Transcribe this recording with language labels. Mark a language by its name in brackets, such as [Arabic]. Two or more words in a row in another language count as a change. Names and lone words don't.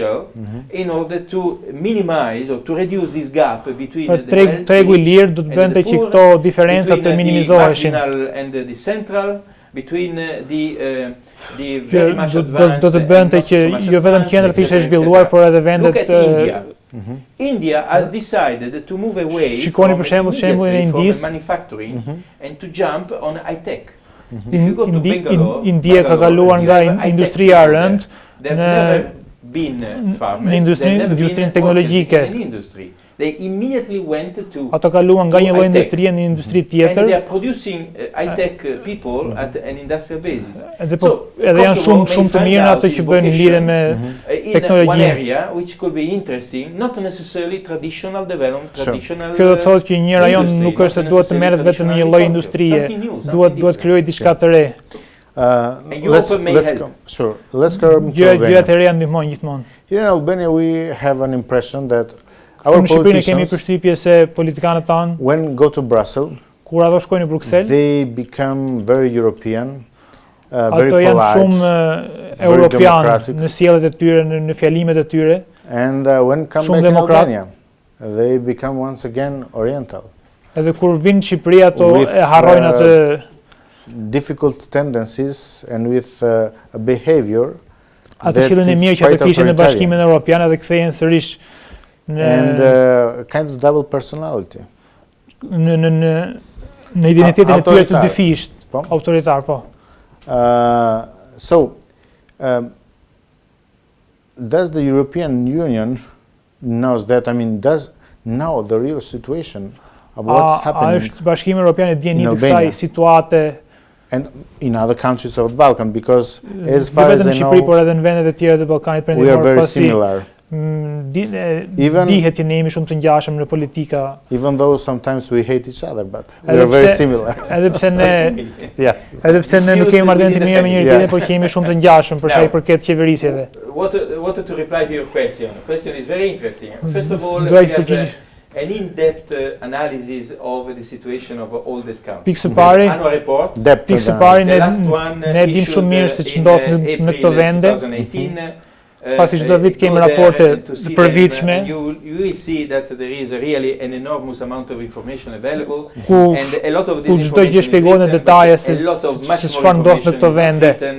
[Albanian] Tregu i lirë do të bënte që këto diferencat të minimizoheshin. Do të bënte që jo vetëm qendra të ishte zhvilluar, por edhe vendet. [English] India has decided to move away [Albanian] Shikoni për shembullin e Indisë, [English] manufacturing and to jump on high tech. [Albanian] India ka kaluar nga industria e rëndë në industrinë teknologjike. [English] They immediately went to [Albanian] Ata kaluan nga një lloj industrie në industri tjetër. [English] And they are producing high-tech people at an industrial basis. [Albanian] Edhe janë shumë të mirë ato që bëjnë lidhje me teknologjinë. [English] One area which could be interesting, not necessarily traditional development, traditional. [Albanian] Kjo do të thotë që një rajon nuk është se duhet të merret vetëm një lloj industrie, duhet krijojë diçka të re. [English] Let's go to [Albanian] Gjëra të reja ndihmojnë gjithmonë. [English] Here in Albania we have an impression that [Albanian] Në Shqipërinë kemi përshtypje se politikanët tanë, [English] when go to Brussels, [Albanian] kur ato shkojnë në Bruxelles, [English] they become very European, very [Albanian] ato janë [English] polite, [Albanian] shumë europian në sjelljet e tyre, në fjalimet e tyre. [English] And when come back in Albania, they become once again Oriental. [Albanian] Edhe kur vinë në Shqipëri ato e harrojnë atë [English] difficult tendencies and with a behavior [Albanian] atë cilën e mirë që ato kishin në Bashkimin Evropian edhe kthehen sërish [English] and kind of double personality. [Albanian] Në identitetin e tyre të dyfisht, autoritar, po. [English] So, does the European Union knows that, I mean, does know the real situation of what's happening? [Albanian] A është Bashkimi Evropian e djen një të kësaj situate [English] and in other countries of the Balkan, because as far as I know, [Albanian] Shqipëri, por edhe në vendet e tjera të Ballkanit [English] we are very similar. [Albanian] Dihet që ne jemi shumë të ngjashëm në politika. [English] Even though sometimes we hate each other, but we are very similar. [Albanian] Edhe pse ne nuk kemi marrëdhënie të mira me njëri tjetrin, por që jemi shumë të ngjashëm për sa i përket qeverisjeve. [English] What to reply to your question? The question is very interesting. First of all, an in-depth analysis of the situation of all these countries. [Albanian] Pikë pari, ne dim shumë mirë se ç'ndodh në këto vende. Pasi çdo vit kemi raporte të përvitshme. [English] You will see that there is really an enormous amount of information available and a lot of this [Albanian] çdo gjë shpjegohet në detaje se çfarë ndodh në këto vende.